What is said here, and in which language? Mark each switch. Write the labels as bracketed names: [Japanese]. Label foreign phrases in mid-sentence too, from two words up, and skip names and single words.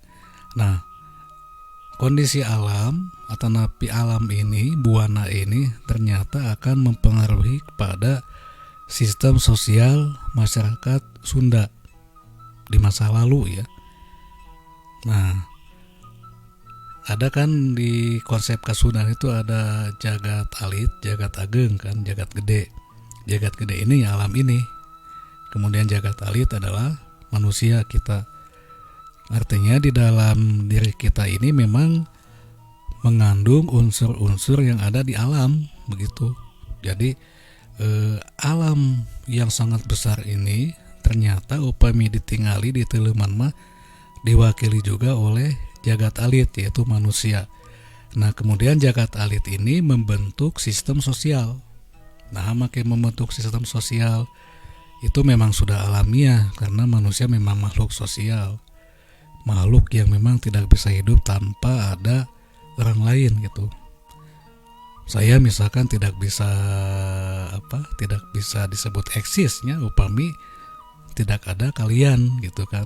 [Indonesian] Nah, kondisi alam atau napi alam ini, buana ini ternyata akan mempengaruhi kepada sistem sosial masyarakat Sunda di masa lalu ya. Nah, ada kan di konsep Kasundan itu ada jagat alit, jagat ageng kan, jagat gede. Jagat gede ini ya alam ini. Kemudian jagat alit adalah manusia kita. Artinya di dalam diri kita ini memang mengandung unsur-unsur yang ada di alam begitu. Jadi alam yang sangat besar ini ternyata [Sundanese] upami ditingali di teuleman mah [Indonesian] diwakili juga oleh jagat alit, yaitu manusia. Nah, kemudian jagat alit ini membentuk sistem sosial. Nah, makin membentuk sistem sosial itu memang sudah alamiah, karena manusia memang makhluk sosial, makhluk yang memang tidak bisa hidup tanpa ada orang lain gitu. Saya misalkan tidak bisa disebut eksisnya upami tidak ada kalian gitu kan.